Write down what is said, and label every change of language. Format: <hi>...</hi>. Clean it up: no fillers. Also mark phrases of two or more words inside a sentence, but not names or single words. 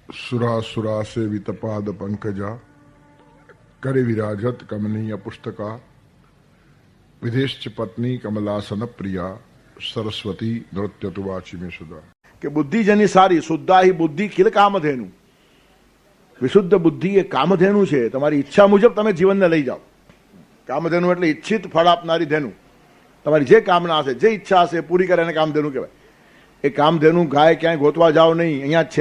<sa>सुरा सेवित पाद पंकजा करे विराजत कमनीय पुस्तका विदेश पत्नी कमलासन प्रिया सरस्वती नृत्य तुवाची में सुधा</sa> <gu>કે બુદ્ધિ જેની સારી</gu> <sa>શુદ્ધા હિ બુદ્ધિ ખિલ કામધેનુ.</sa> <gu>વિશુદ્ધ બુદ્ધિ એ કામધેનુ છે. તમારી ઈચ્છા મુજબ તમે જીવનને લઈ જાઓ. કામધેનુ એટલે ઈચ્છિત ફળ આપનારી ધેનુ. તમારી જે કામના હશે, જે ઈચ્છા હશે પૂરી કરે એને કામધેનુ કહેવાય. એ કામધેનુ ગાય ક્યાંય ગોતવા જાઓ નહીં, અહીંયા જ છે.</gu>